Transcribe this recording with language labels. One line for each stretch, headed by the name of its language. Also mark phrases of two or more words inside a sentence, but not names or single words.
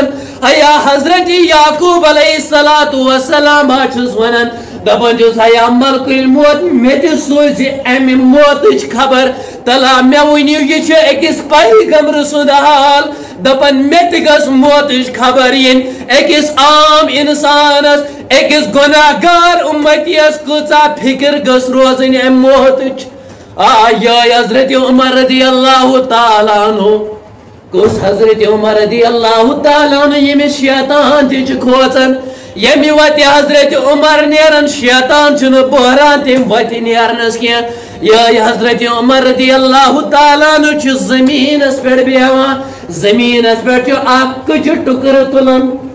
Kashmiri: ہیا حضرت یعقوب
Arabic: علیہ السلام
Kashmiri: حظ چھُس ونان دپان چھُس ہیا
Arabic: ملک الموت
Kashmiri: مےٚ تہِ سوزِ امہِ موتٕچ خبر تلا مےٚ ؤنِو یہِ چھُ أکِس پیغمبر سُنٛد حال دپان مےٚ تہِ گٔژھ موتٕچ خبر یِنۍ أکِس عام اِنسانس أکِس گۄناہ گار اُمتیس کۭژاہ فکر گٔژھ روزٕنۍ امہِ موتٕچ یہِ حضرت عمر
Arabic: رضی اللہ تعالیٰ عنہ
Kashmiri: کُس حضرت عمر
Arabic: رضی اللہ تعالیٰ عنہ
Kashmiri: ییٚمِس شیطان تہِ چھُ کھوژان ییٚمہِ وتہِ حضرت عمر نیران شیطان چھُنہٕ بہران تمہِ وتہِ نیرنس کینٛہہ یہِ حضرت عمر
Arabic: رضی اللہ تعالیٰ عنہ
Kashmiri: چھُ زٔمیٖنس پٮ۪ٹھ بیٚہوان زٔمیٖنس پٮ۪ٹھ چھُ اکھ کٕجہِ ٹُکرٕ تُلان